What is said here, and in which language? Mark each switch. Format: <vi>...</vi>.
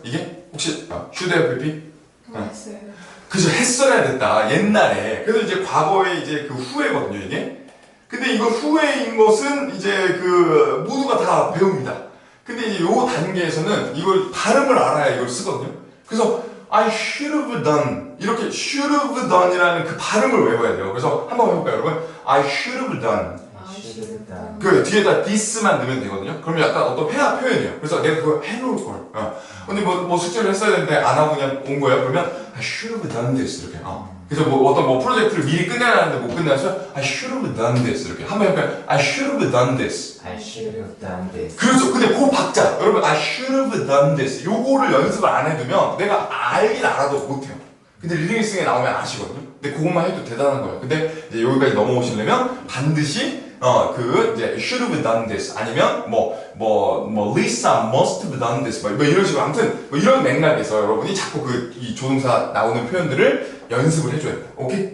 <ko>이게 혹시</ko> <en>should have pp?</en> <ko>했어요. 그죠, 했어야 됐다 옛날에. 그래서 이제 과거에 이제 후회거든요 이게. 근데 이거 후회인 것은 이제 모두가 다 배웁니다. 근데 이제 요 단계에서는 이걸 발음을 알아야 이걸 쓰거든요. 그래서</ko> <en>I should have done</en> <ko>이렇게</ko> <en>should have done이라는</en> <ko>그 발음을 외워야 돼요. 그래서 한번 해볼까요, 여러분?</ko> <en>I should have done.</en> <ko>그 뒤에다 this만 넣으면 되거든요. 그러면 약간 어떤 회화 표현이에요. 그래서 내가 그거 해놓을 걸. 근데 뭐 숙제를 했어야 되는데 안 하고 그냥 온 거예요. 그러면</ko> <en>I should have done this</en> <ko>이렇게. 그래서 뭐 어떤 뭐 프로젝트를 미리 끝내라는데 못 끝내서</ko> <en>I should have done this</en> <ko>이렇게. 한번 해볼까요?</ko> <en>I should have done this. I should have done this.</en> <ko>그렇죠. 근데 그 박자, 여러분</ko> <en>I should have done this.</en> <ko>요거를 연습을 안 해두면 내가 알긴 알아도 못해요. 근데 리딩리스닝에 나오면 아시거든요. 근데 그것만 해도 대단한 거예요. 근데 이제 여기까지 넘어오시려면 반드시 그 이제</ko> <en>should have done this</en> <ko>아니면</ko> <en>Lisa must have done this</en> <ko>뭐 이런 식으로 아무튼 뭐 이런 맥락에서 여러분이 자꾸 이 조동사 나오는 표현들을 연습을 해줘야 돼요. 오케이?</ko>